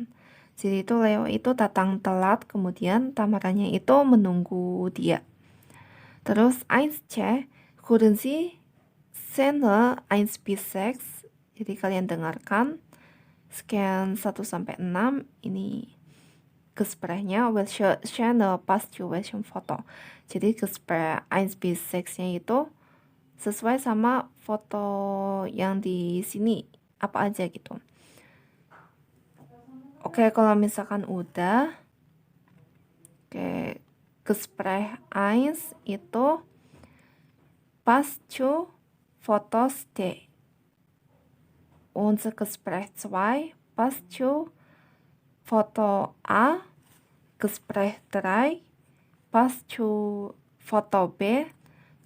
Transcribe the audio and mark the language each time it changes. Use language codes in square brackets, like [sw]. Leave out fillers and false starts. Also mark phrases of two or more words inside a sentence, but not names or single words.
[id] Jadi itu Leo itu datang telat, kemudian Tamaranya itu menunggu dia. [de] Terus 1c, hören Sie Szene 1 bis 6. [id] Jadi kalian dengarkan scan 1-6 ini Gesprächnya, [de] welche Szene passt zu welchem Foto. [id] Jadi Gespräch 1 bis 6-nya itu sesuai sama foto yang di sini, apa aja gitu. Oke, kalau misalkan udah, oke, [de] Gespräch 1 itu passt zu Fotos D. Unser Gespräch 2 passt zu Foto A. Gespräch 3 passt zu Foto B.